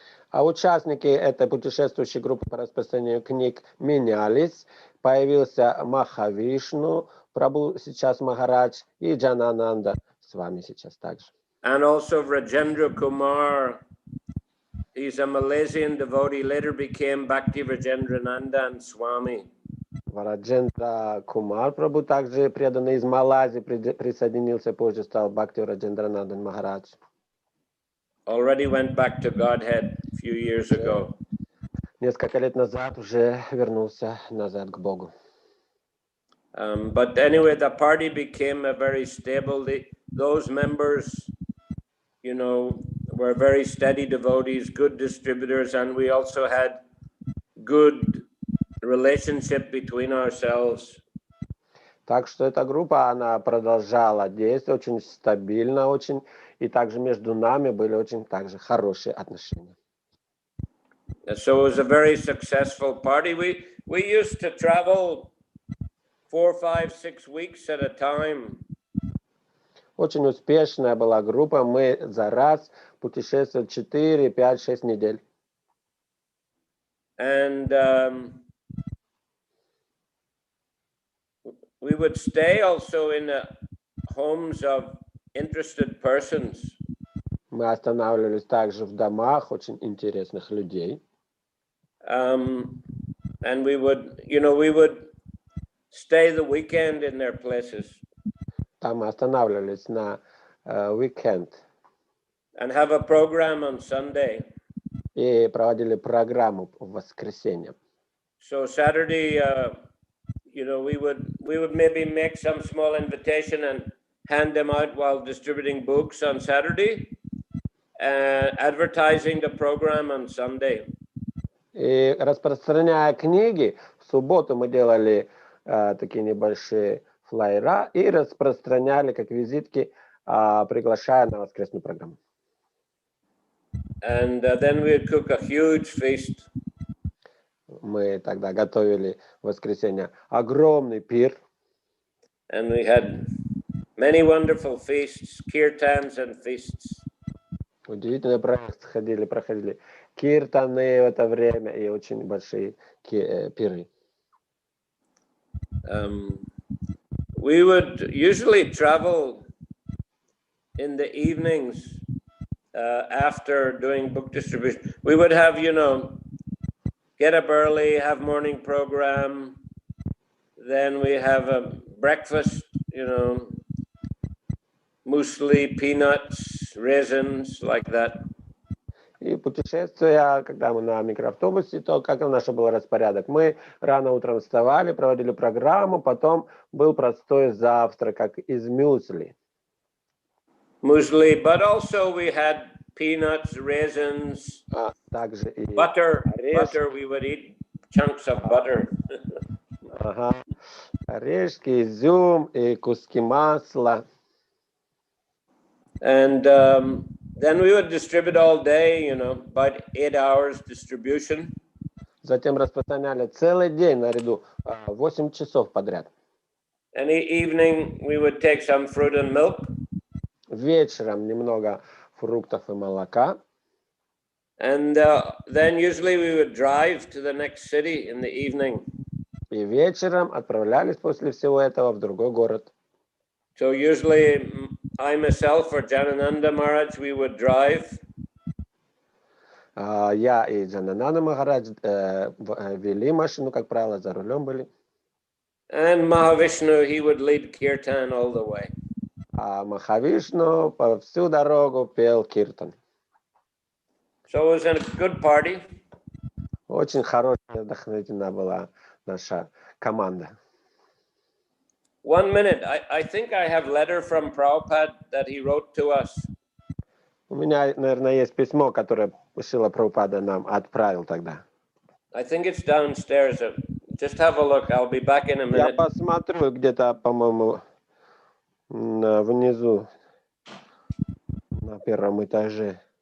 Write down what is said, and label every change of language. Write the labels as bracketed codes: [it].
[ru] А участники этой путешествующей группы по распространению книг менялись. Появился Махавишну, Прабху сейчас Махарадж, и Джанананда с вами сейчас также. [en] And also Rajendra Kumar, he's a Malaysian devotee, later became Bhakti Rajendrananda and Swami. [ru] Раджендра Кумар Прабху, также преданный из Малайзии, присоединился, позже стал Бхакти Раджендранандан Махарадж. [en] Already went back to Godhead a few years ago. [ru] Несколько лет назад уже вернулся назад к Богу. [en] But anyway, the party became a very stable. Those members, you know, were very steady devotees, good distributors, and we also had good relationship between ourselves. [ru] Так что эта группа, она продолжала действовать очень стабильно, очень, и также между нами были очень также хорошие отношения. [en] So it was a very successful party. We used to travel 4, 5, 6 weeks at a time. [ru] Очень успешная была группа, мы за раз путешествовали 4, 5, 6 недель. [en] And we would stay also in the homes of interested persons. [ru] Мы останавливались также в домах очень интересных людей. [en] And we would, you know, we would stay the weekend in their places. [ru] Там мы останавливались на уикенд. [en] And have a program on Sunday. [ru] И проводили программу в воскресенье. [en] So Saturday, you know, we would maybe make some small invitation and hand them out while distributing books on Saturday, advertising the program on Sunday. [ru] И распространяя книги, в субботу мы делали такие небольшие флайера и распространяли как визитки, приглашая на воскресную программу. [en] And then we'd cook a huge feast. [ru] Мы тогда готовили в воскресенье огромный пир. [en] And we had many wonderful feasts, kirtans and feasts. [ru] Удивительно проходили киртаны в это время и очень большие пиры. [en] We would usually travel in the evenings after doing book distribution. We would have, you know, get up early, have morning program, then we have a breakfast, you know, muesli, peanuts, raisins, like that. [ru] И путешествуя, когда мы на микроавтобусе, то как наш был распорядок? Мы рано утром вставали, проводили программу, потом был простой завтрак, как из мюсли. [en] Muesli, but also we had peanuts, raisins, [ru] также и [en] butter. Butter, we would eat chunks of butter. [ru] Ага. Орешки, изюм и куски масла. [en] And then we would distribute all day, you know, about 8 hours distribution. [ru] Затем распространяли целый день наряду, 8 часов подряд. [en] And evening we would take some fruit and milk. [ru] Вечером немного фруктов и молока. [en] And then usually we would drive to the next city in the evening. [ru] И вечером отправлялись после всего этого в другой город. [en] So usually I myself or Janananda Maharaj, we would drive. [ru] Я и Джанананда Махарадж вели машину, как правило, за рулем были. [en] And Mahavishnu, he would lead kirtan all the way. [ru] А Махавишну по всю дорогу пел киртан. [en] So it was a good party. [ru] Очень хороший вдохновительна была наша команда. [en] 1 minute. I think I have letter from Prabhupada that he wrote to us. [ru] У меня, наверное, есть письмо, которое Шрила Прабхупада нам отправил тогда. [en] I think it's downstairs. Just have a look. I'll be back in a [ru] Я [en] minute. [ru] посмотрю где-то, по-моему, внизу, на первом этаже.